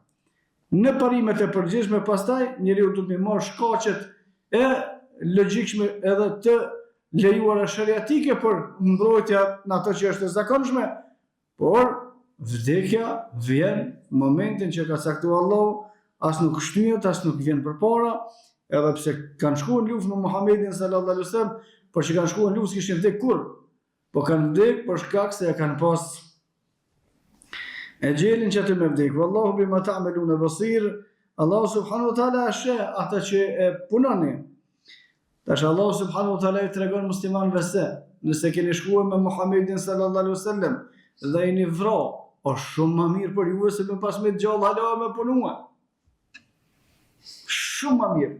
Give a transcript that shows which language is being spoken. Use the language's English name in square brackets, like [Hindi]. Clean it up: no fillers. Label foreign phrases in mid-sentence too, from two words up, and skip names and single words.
[Albanian] Në parimet e përgjithshme pastaj njeriu duhet të marrë shkaqet e logjikshme edhe të lejuara shariatike për mbrojtja në ato që është e zakonshme, por vdekja vjen në momentin që ka caktuar Allahu, as nuk shtyhet, as nuk vjen përpara. Edhe pse kanë shkuar në luftë me Muhamedit [Arabic] صلى الله عليه وسلم, [Albanian] por që kanë shkuar në luftë kishin vdek kur, po kanë vdek për shkak se kanë pas e gjelin që të me vdek. [Arabic] والله بما تعملون بصير. [Albanian] Allahu [Arabic] سبحانه وتعالى [Albanian] ashe ata që e punoni. Tash Allahu [Arabic] سبحانه وتعالى [Albanian] i tregon muslimanëve se nëse keni shkuar me Muhamedit [Arabic] صلى الله عليه وسلم [Albanian] dhe jeni vrarë, është shumë më mirë për ju se me pas me gjallë hala me punua. Shumë më mirë.